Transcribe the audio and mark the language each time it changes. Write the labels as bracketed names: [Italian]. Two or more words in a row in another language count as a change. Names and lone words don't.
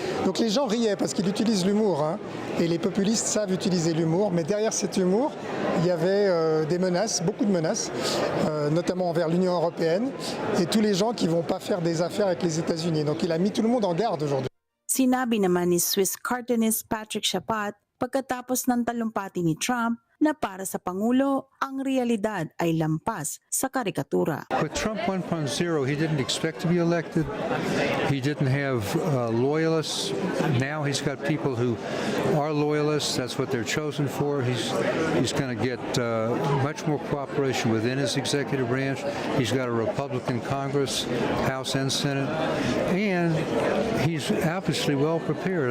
[French] Donc les gens riaient parce qu'il utilise l'humour, et les populistes savent utiliser l'humour, mais derrière cet humour, il y avait des menaces, beaucoup de menaces, notamment envers l'Union européenne, et tous les gens qui ne vont pas faire des affaires avec les États-Unis. Donc il a mis tout le monde en garde aujourd'hui. [Filipino] Sinabi naman ni Swiss cartoonist Patrick Chapat pagkatapos ng talumpati ni Trump na para sa Pangulo, ang realidad ay lampas sa karikatura. [English] With Trump 1.0, he didn't expect to be elected. He didn't have loyalists. Now he's got people who are loyalists. That's what they're chosen for. He's going to get much more cooperation within his executive branch. He's got a Republican Congress, House and Senate, and he's obviously well prepared.